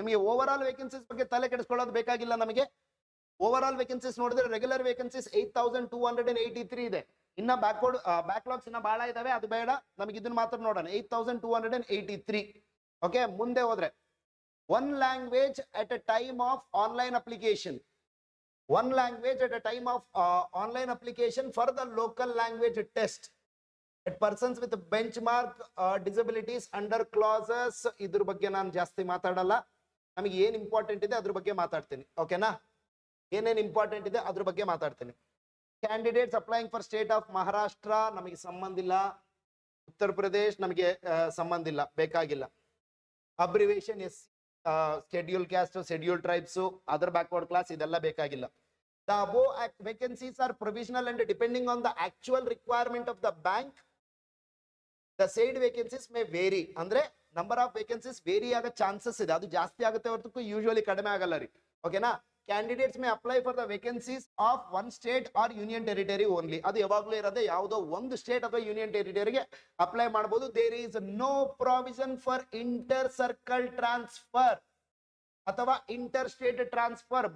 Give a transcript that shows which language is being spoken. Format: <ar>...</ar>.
<kn>ನಿಮಗೆ over all vacancies ಬಗ್ಗೆ ತಲೆ ಕೆಡಿಸ್ಕೊಳ್ಳೋದು ಬೇಕಾಗಿಲ್ಲ. ನಮಗೆ ಓವರ್ ಆಲ್ ವೇಕೆನ್ಸೀಸ್ ನೋಡಿದ್ರೆ ರೆಗ್ಯುಲರ್ ವೇಕೆನ್ಸೀಸ್ 8283 ಇದೆ. ಇನ್ನ ಬ್ಯಾಕ್ಲಾಗ್ಸ್ ಇನ್ನ ಬಹಳ ಇದಾವೆ, ಅದು ಬೇಡ, ನಮಗೆ ಇದನ್ನ ಮಾತ್ರ ನೋಡೋಣ.</kn> <en>8283. Okay,</en> <kn>ಮುಂದೆ ಹೋದ್ರೆ</kn> <en>One language at a time of online application. One language at a time of online application for the local language test at persons with benchmark disabilities under clauses.</en> <kn>ಇದ್ರ ಬಗ್ಗೆ ನಾನು ಜಾಸ್ತಿ ಮಾತಾಡಲ್ಲ. ನಮಗೆ ಏನ್ ಇಂಪಾರ್ಟೆಂಟ್ ಇದೆ ಅದ್ರ ಬಗ್ಗೆ ಮಾತಾಡ್ತೀನಿ. ಓಕೆನಾ? ಏನೇನ್ ಇಂಪಾರ್ಟೆಂಟ್ ಇದೆ ಅದ್ರ ಬಗ್ಗೆ ಮಾತಾಡ್ತೀನಿ.</kn> <en>candidates applying for state of Maharashtra</en> <kn>ನಮಗೆ ಸಂಬಂಧ ಇಲ್ಲ. ಉತ್ತರ ಪ್ರದೇಶ್ ನಮಗೆ ಸಂಬಂಧ ಇಲ್ಲ, ಬೇಕಾಗಿಲ್ಲ.</kn> <en>abbreviation scheduled caste, scheduled tribes, other backward class,</en> <kn>ಇದೆಲ್ಲ ಬೇಕಾಗಿಲ್ಲ.</kn> <en>The above vacancies are provisional and depending on the actual requirement of the bank, the said vacancies may vary.</en> <kn>ಅಂದ್ರೆ ನಂಬರ್ ಆಫ್ ವೇಕೆನ್ಸೀಸ್ ವೇರಿ ಆಗೋ chances ಇದೆ. ಅದು ಜಾಸ್ತಿ ಆಗುತ್ತೆ ಹೊರತು usually ಕಡಿಮೆ ಆಗಲ್ಲ ರೀ. ಓಕೆನಾ?</kn> <en>Candidates may apply for the vacancies of one state or union territory only.</en> <kn>ಅದು ಯಾವಾಗಲೂ ಇರೋದೇ ಯಾವುದೋ ಒಂದು ಸ್ಟೇಟ್ ಅಥವಾ ಯೂನಿಯನ್ ಟೆರಿಟರಿಗೆ ಅಪ್ಲೈ ಮಾಡಬಹುದು.</kn> <en>There is no provision for inter circle transfer ಅಥವಾ inter state transfer.</en>